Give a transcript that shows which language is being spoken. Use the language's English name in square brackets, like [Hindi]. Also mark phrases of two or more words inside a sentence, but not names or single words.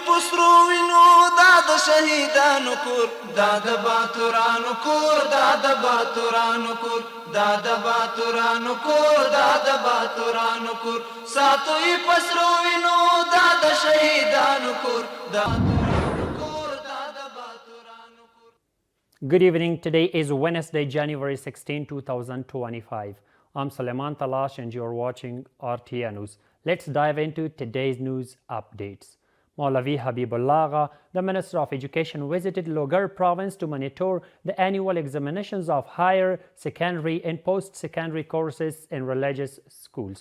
[Pashto] پسرو وینو دا د شهیدانو کور دا د باتورانو کور دا د باتورانو کور دا د باتورانو کور دا د باتورانو کور ساتوي پسرو وینو دا د شهیدانو کور دا [English] Good evening. Today is Wednesday, January 16, 2025. I'm Suleiman Talash and you're watching RTA News. Let's dive into today's news updates. Maulavi Habibullah Agha, the Minister of Education, visited Logar province to monitor the annual examinations of higher secondary and post-secondary courses in religious schools.